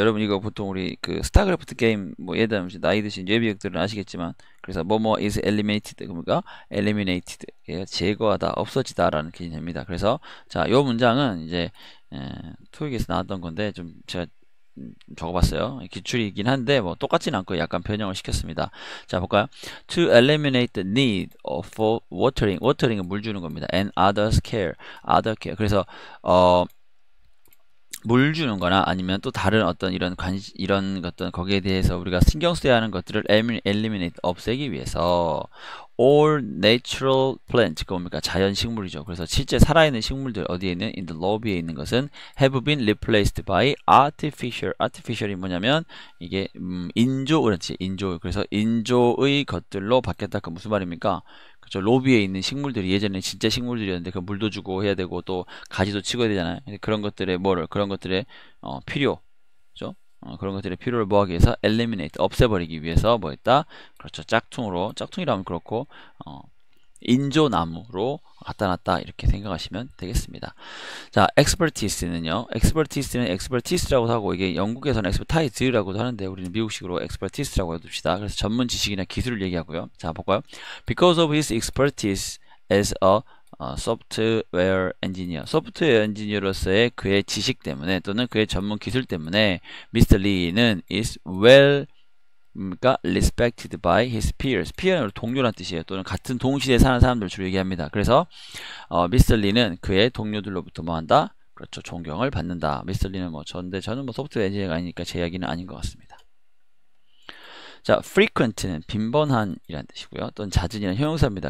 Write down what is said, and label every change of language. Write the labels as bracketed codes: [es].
[ko] 여러분 이거 보통 우리 그 스타크래프트 게임 뭐 예를 들면 나이 드신 예비역들은 아시겠지만 그래서 뭐뭐 is eliminated 그러니까 eliminated 제거하다 없어지다라는 개념입니다. 그래서 자, 요 문장은 이제 토익에서 나왔던 건데 좀 제가 적어봤어요. 기출이긴 한데 뭐 똑같지는 않고 약간 변형을 시켰습니다. 자, 볼까요? [en] To eliminate the need for watering. [ko] watering은 물 주는 겁니다. [en] And other care. [ko] 그래서 물 주는 거나 아니면 또 다른 어떤 이런 어떤 거기에 대해서 우리가 신경 써야 하는 것들을 eliminate 없애기 위해서 [en] all natural plants [ko] 그러니까 자연 식물이죠. 그래서 실제 살아있는 식물들 어디에 있는 [en] in the lobby [ko] 에 있는 것은 [en] have been replaced by artificial이 [ko] 뭐냐면 이게 인조 그렇지 인조 그래서 인조의 것들로 바뀌었다. 그 무슨 말입니까? 그죠. 로비에 있는 식물들이 예전에 진짜 식물들이었는데 그 물도 주고 해야 되고 또 가지도 치고 해야 되잖아요. 그런 것들의 그런 것들의 필요, 그죠? 그런 것들의 필요를 뭐하기 위해서 eliminate 없애버리기 위해서 뭐 했다? 그렇죠. 짝퉁이라면 그렇고 인조나무로 갖다 놨다 이렇게 생각하시면 되겠습니다. 자, expertise는요. expertise라고 하고 이게 영국에서는 expertise라고도 하는데 우리는 미국식으로 expertise라고 해둡시다. 그래서 전문 지식이나 기술을 얘기하고요. 자, 볼까요? [en] Because of his expertise as a software engineer. [ko] 소프트웨어 엔지니어로서의 그의 지식 때문에 또는 그의 전문 기술 때문에 Mr. [en] Lee는 is well [ko] 그러니까 [en] respected by his peers. [ko] peer는 동료란 뜻이에요. 또는 같은 동시대에 사는 사람들 주로 얘기합니다. 그래서 미스터 리는 그의 동료들로부터 뭐한다? 그렇죠. 존경을 받는다. 미스터 리는 뭐 저는 뭐 소프트웨어 엔지니어가 아니니까 제 이야기는 아닌 것 같습니다. 자, frequent는 빈번한이라는 뜻이고요. 또는 잦은이라는 형용사입니다.